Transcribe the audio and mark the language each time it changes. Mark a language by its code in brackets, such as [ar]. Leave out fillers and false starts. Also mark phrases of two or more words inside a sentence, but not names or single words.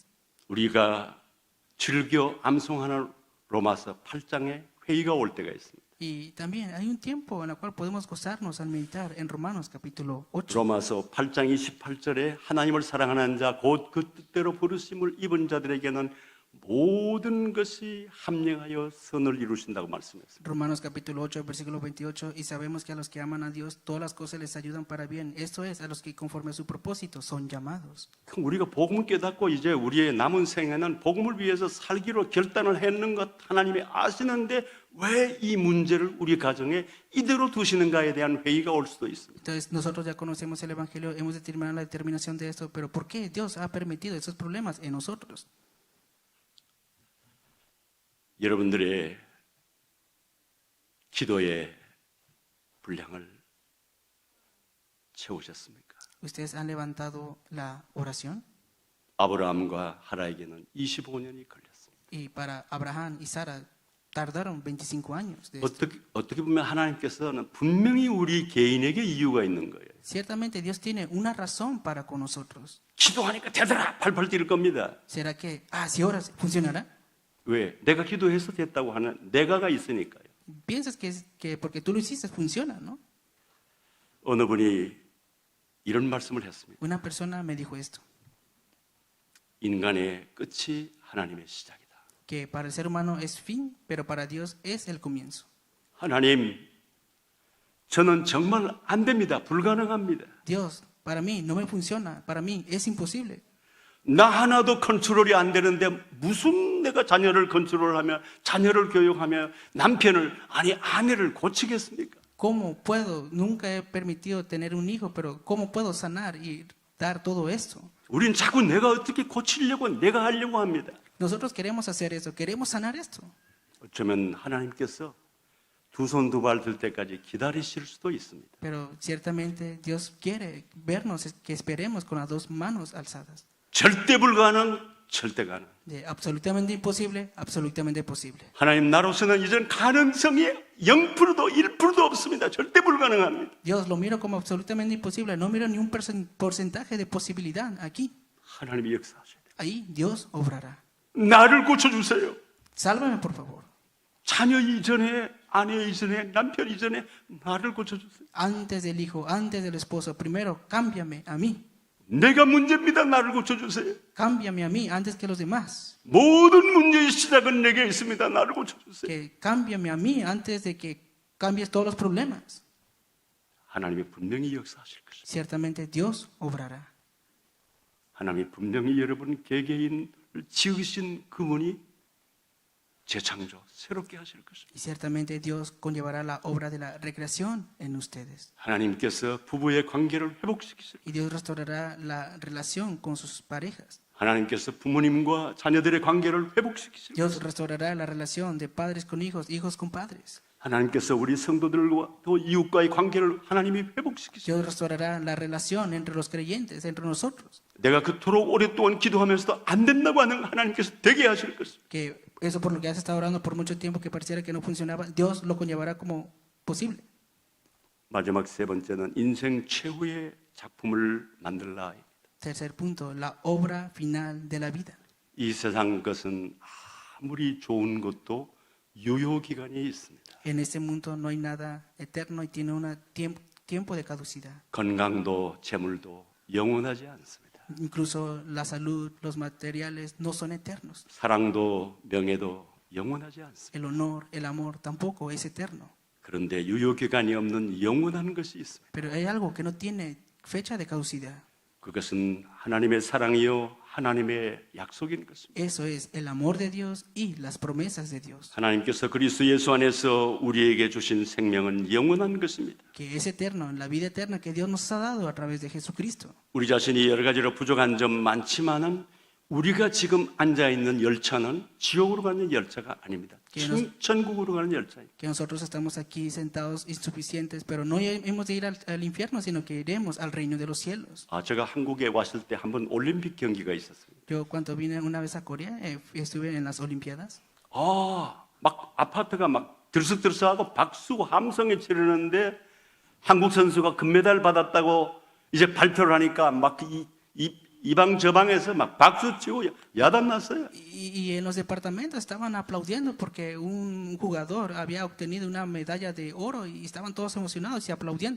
[ko] 우리가 즐겨 암송하는 로마서 8장에 회의가 올 때가 있습니다. [es] Y también hay un tiempo en el cual podemos gozarnos al meditar en Romanos capítulo 8. [ko] 로마서 8장 28절에 하나님을 사랑하는 자 곧 그 뜻대로 부르심을 입은 자들에게는 모든 것이 합력하여 선을 이루신다고 말씀했습니다. [es] Romanos capítulo 8, versículo 28, y sabemos que a los que aman a Dios todas las cosas les ayudan para bien. Esto es, a los que conforme a su propósito son llamados. [ko] 그럼 우리가 복음을 깨닫고 이제 우리의 남은 생애는 복음을 위해서 살기로 결단을 했는 것 하나님이 아시는데 왜 이 문제를 우리 가정에 이대로 두시는가에 대한 회의가 올 수도 있습니다. [es] Entonces nosotros ya conocemos el Evangelio, hemos determinado la determinación de esto, pero ¿por qué Dios ha permitido esos problemas en nosotros? [ko] 여러분들의 기도의 분량을 채우셨습니까? [es] ¿Ustedes han levantado la oración? [ko] 아브라함과 하라에게는 25년이 걸렸습니다. [es] Y para Abraham y Sara tardaron 25 años. De esto. [ko] 어떻게 보면 하나님께서는 분명히 우리 개인에게 이유가 있는 거예요. [es] Ciertamente Dios tiene una razón para con nosotros. [ko] 기도하니까 되더라 팔팔 뛸 겁니다. [es] ¿Será que, si oras, funcionará? [ko] 왜? 내가 기도해서 됐다고 하는 내가가 있으니까요. [es] Piensas que porque tú lo hiciste funciona, ¿no? [ko] 어느 분이 이런 말씀을 했습니다. [es] Una persona me dijo esto, [ko] 인간의 끝이 하나님의 시작이다. [es] que para el ser humano es fin, pero para Dios es el comienzo. [ko] 하나님, 저는 정말 안 됩니다. 불가능합니다. [es] Dios, para mí no me funciona, para mí es imposible. [ko] 나 하나도 컨트롤이 안 되는데 무슨 내가 자녀를 컨트롤하며 자녀를 교육하며 남편을 아니 아내를 고치겠습니까? [es] ¿Cómo puedo? Nunca he permitido tener un hijo, pero ¿cómo puedo sanar y dar todo esto? [ko] 우린 자꾸 내가 어떻게 고치려고 내가 하려고 합니다. [es] Nosotros queremos hacer eso, queremos sanar esto. [ko] 어쩌면 하나님께서 두 손 두 발 들 때까지 기다리실 수도 있습니다. [es] Pero ciertamente Dios quiere vernos, que esperemos con las dos manos alzadas. [ko] 절대 불가능, 절대 가능. [es] De absolutamente imposible, absolutamente posible. [ko] 하나님 나로서는 이전 가능성이 0%도 1%도 없습니다. 절대 불가능합니다. [es] Dios lo miro como absolutamente imposible, no miro ni un porcentaje de posibilidad aquí. [ko] 하나님이 역사하셔야 돼요. [es] Ahí Dios obrará. [ko] 나를 고쳐주세요. [es] Sálvame, por favor. [ko] 자녀 이전에, 아내 이전에, 남편 이전에 나를 고쳐주세요. [es] Antes del hijo, antes del esposo, primero cámbiame a mí. [ko] 내가 문제입니다. 나를 고쳐주세요. [es] Cámbiame a mí antes que los demás. [ko] 모든 문제의 시작은 내게 있습니다. 나를 고쳐주세요. [es] Que cámbiame a mí antes de que cambies todos los problemas. [ko] 하나님이 분명히 역사하실 것입니다. [es] Ciertamente Dios obrará. [ko] 하나님이 분명히 여러분 개개인을 지으신 그분이 재창조, 새롭게 하실 것입니다. [es] Y ciertamente Dios conllevará la obra de la recreación en ustedes. [ko] 하나님께서 부부의 관계를 회복시키실 [es] Y Dios restaurará la relación con sus parejas. [ko] 하나님께서 부모님과 자녀들의 관계를 회복시키실 [es] Dios restaurará la relación de padres con hijos, hijos con padres. [ko] 하나님께서 우리 성도들과 또 이웃과의 관계를 하나님이 회복시키실 [es] Dios restaurará la relación entre los creyentes, entre nosotros. [ko] 내가 그토록 오랫동안 기도하면서도 안 된다고 하는 하나님께서 되게 하실 것입니다. [es] Que eso por lo que has estado orando por mucho tiempo que pareciera que no funcionaba, Dios lo conllevará como posible. [ko] 마지막 세 번째는 인생 최후의 작품을 만들라. [es] Tercer punto, la obra final de la vida. [ko] 이 세상 것은 아무리 좋은 것도 유효 기간이 있습니다. [es] En este mundo no hay nada eterno y tiene un tiempo de caducidad. [ko] 건강도 재물도 영원하지 않습니다. [es] Incluso la salud, los materiales no son eternos. [ko] 사랑도 명예도 영원하지 않습니다. [es] El honor, el amor tampoco es eterno. [ko] 그런데 유효 기간이 없는 영원한 것이 있습니다. [es] Pero hay algo que no tiene fecha de caducidad. [ko] 그것은 하나님의 사랑이요 하나님의 약속인 것입니다. [es] Eso es el amor de Dios y las promesas de Dios. [ko] 하나님께서 그리스도 예수 안에서 우리에게 주신 생명은 영원한 것입니다. [es] Que es eterno, la vida eterna que Dios nos ha dado a través de Jesucristo. [ko] 우리 자신이 여러 가지로 부족한 점 많지만은 우리가 지금 앉아 있는 열차는 지옥으로 가는 열차가 아닙니다. 천국으로 가는 열차입니다. [es] Que nosotros estamos aquí sentados insuficientes, pero no hemos de ir al infierno, sino que iremos al reino de los cielos. [ko] 제가 한국에 왔을 때 한번 올림픽 경기가 있었습니다. [es] Yo cuando vine una vez a Corea, estuve en las Olimpiadas. [ko] 막 아파트가 막 들썩들썩하고 박수 함성에 치르는데 한국 선수가 금메달 받았다고 이제 발표를 하니까 막 이 방 저 방에서 막 박수 치고 야단 났어요. [es] Y en los departamentos estaban aplaudiendo porque un jugador había obtenido una medalla de oro y estaban todos emocionados y aplaudiendo.